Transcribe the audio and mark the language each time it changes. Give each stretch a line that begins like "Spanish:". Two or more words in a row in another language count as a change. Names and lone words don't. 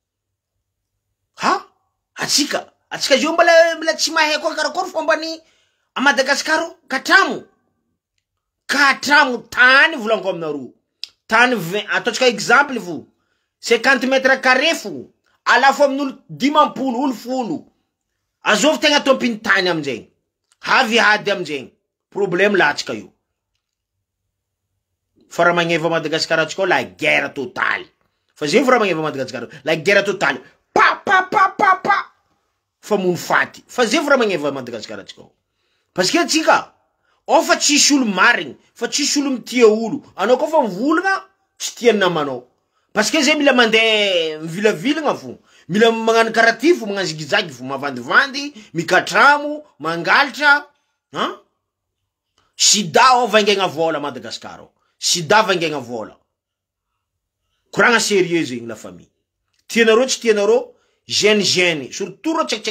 Malagasy: atsika zio mbala tsy mahay koa karakory fombany a Madagasikara katramo tany volanko aminareo tany 20 ataotsika exemple fo 50
French: mètres carré
Malagasy: fo alafo amin'olo 50 olo folo azovy tegna tompiny tany amizay havy hady amizay problème latsika io fa raha magneva Madagasikara atsika
French: la guerre totale
Malagasy: fa zay fa raha magneva Madagasikara
French: la guerre totale
Malagasy: pa fa mono faty fa zay fa raha magneva Madagasikara atsika
French: parce que
Malagasy: atsika fa tsisy olo marigny fa tsisy olo mitia olo anao koa fa mivolagna tsy tiany namanao
French: parce que
Malagasy: zay mila mandeha mivilavilagna fo mila magnano karaty fo magnano zigizagy fo mavandivandy mikatramo mangalatra sida vaingegna vola Madagasikara sida vaingegna vola koragna sérieux zegny
French: la famille
Malagasy: tianareo tsy tianareo gene surtout ro tsekitseky